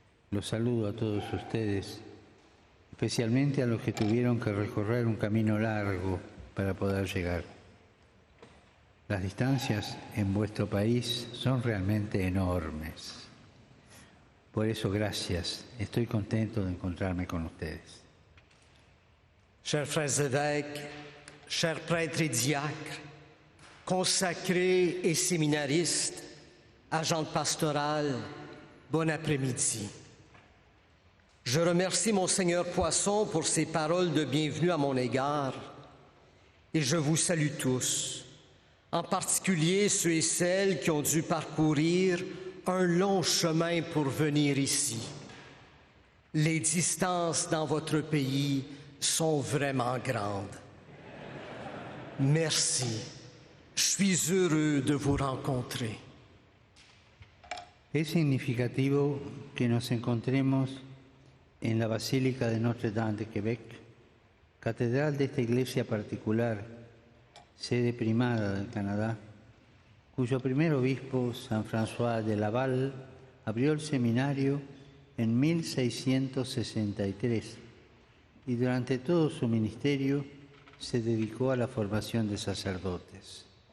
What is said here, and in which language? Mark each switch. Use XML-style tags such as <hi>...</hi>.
<es>Los saludo a todos ustedes, especialmente a los que tuvieron que recorrer un camino largo para poder llegar. Las distancias en vuestro país son realmente enormes. Por eso, gracias. Estoy contento de encontrarme con ustedes.</es> <fr>Chers frères évêques, chers prêtres et diacres, consacrés et séminaristes, agents pastorales, bon après-midi. Je remercie Monseigneur Poisson pour ses paroles de bienvenue à mon égard et je vous salue tous, en particulier ceux et celles qui ont dû parcourir un long chemin pour venir ici. Les distances dans votre pays sont vraiment grandes. Merci. Je suis heureux de vous rencontrer.</fr> <es>Es significativo que nos encontremos en la Basílica de Notre-Dame de Québec, catedral de esta iglesia particular, sede primada del Canadá, cuyo primer obispo, San François de Laval, abrió el seminario en 1663 y durante todo su ministerio se dedicó a la formación de sacerdotes.</es>